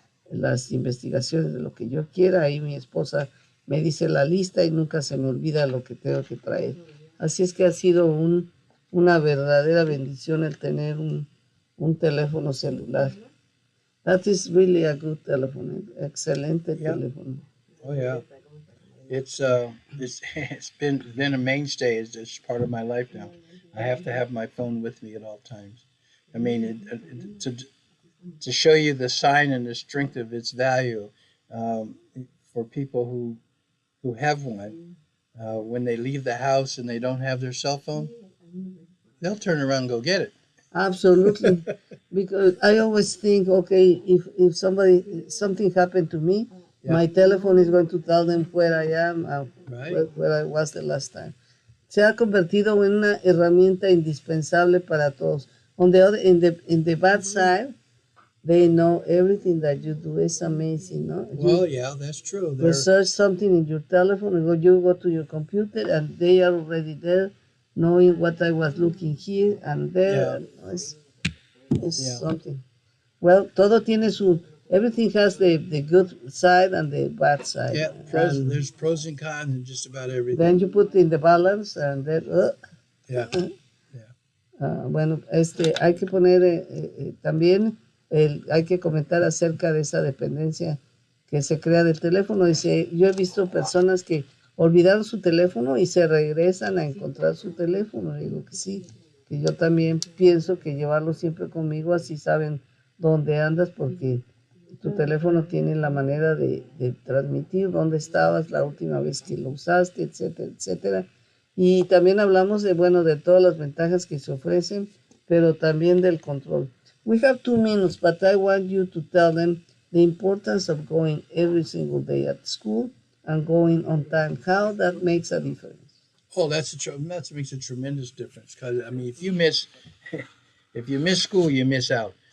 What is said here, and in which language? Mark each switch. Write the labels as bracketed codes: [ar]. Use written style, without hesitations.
[es] las investigaciones de lo que yo quiera, ahí mi esposa me dice la lista y nunca se me olvida lo que tengo que traer. Así es que ha sido una verdadera bendición el tener un teléfono celular. [en] That is really a good telephone, [es] excelente teléfono. [en] Oh yeah, it's been a mainstay. It's just part of my life now. I have to have my phone with me at all times. I mean, to show you the sign and the strength of its value for people who have one, when they leave the house and they don't have their cell phone, they'll turn around and go get it. Absolutely, because I always think, okay, if something happened to me, my telephone is going to tell them where I am, where I was the last time. [es] Se ha convertido en una herramienta indispensable para todos. [en] On the other, in the bad side, they know everything that you do. It's amazing, no? Well, yeah, that's true. Research something in your telephone, and you go to your computer, and they are already there, knowing what I was looking here and there. Yeah. It's something. Well, [es] todo tiene [en] everything has the good side and the bad side. Yeah, there's pros and cons in just about everything. Then you put in the balance, and then, yeah. [es] Bueno, hay que poner también, hay que comentar acerca de esa dependencia que se crea del teléfono. Dice, yo he visto personas que olvidaron su teléfono y se regresan a encontrar su teléfono. Digo que sí, que yo también pienso que llevarlo siempre conmigo, así saben dónde andas, porque tu teléfono tiene la manera de transmitir dónde estabas la última vez que lo usaste, etcétera, etcétera. Y también hablamos de, bueno, de todas las ventajas que se ofrecen, pero también del control. [en] We have 2 minutes, but I want you to tell them the importance of going every single day at school and going on time. How that makes a difference. Oh, that makes a tremendous difference. Because I mean, if you miss school, you miss out.